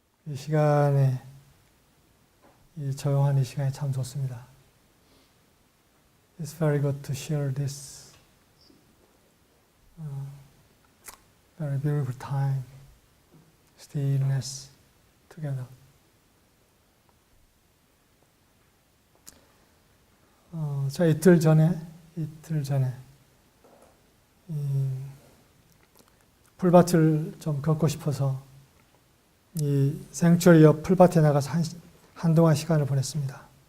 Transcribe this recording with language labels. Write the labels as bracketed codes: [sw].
[ko] 이 시간에, 이 조용한 이 시간이 참 좋습니다. [en] It's very good to share this very beautiful time, stillness together. [ko] 제가 이틀 전에 이 풀밭을 좀 걷고 싶어서 이 생추리 옆 풀밭에 나가서 한동안 시간을 보냈습니다.